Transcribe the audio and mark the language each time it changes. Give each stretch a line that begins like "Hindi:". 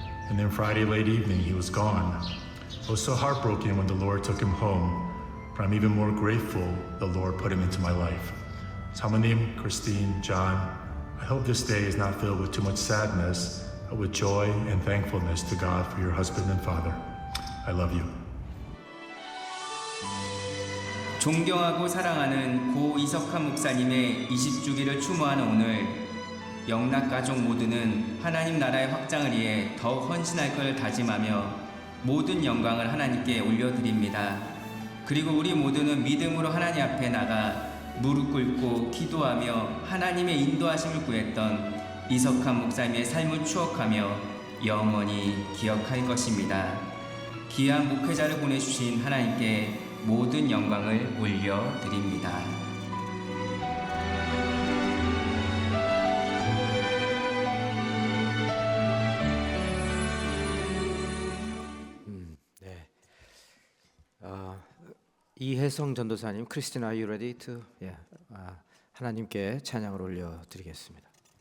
English: And then Friday late evening, he was gone. I was so heartbroken when the Lord took him home, but I'm even more grateful the Lord put him into my life. Samonim, Christine, John, I hope this day is not filled with too much sadness, but with joy and thankfulness to God for your husband and father. I love you.
Korean: 존경하고 사랑하는 고 이석환 목사님의 20주기를 추모하는 오늘, 영락 가족 모두는 하나님 나라의 확장을 위해 더욱 헌신할 것을 다짐하며 모든 영광을 하나님께 올려드립니다. 그리고 우리 모두는 믿음으로 하나님 앞에 나가 무릎 꿇고 기도하며 하나님의 인도하심을 구했던 이석환 목사님의 삶을 추억하며 영원히 기억할 것입니다. 귀한 목회자를 보내주신 하나님께 모든 영광을 올려드립니다. 네.
English: 이혜성 전도사님, 크리스티나, are you ready to?
Korean: 하나님께 찬양을 올려드리겠습니다.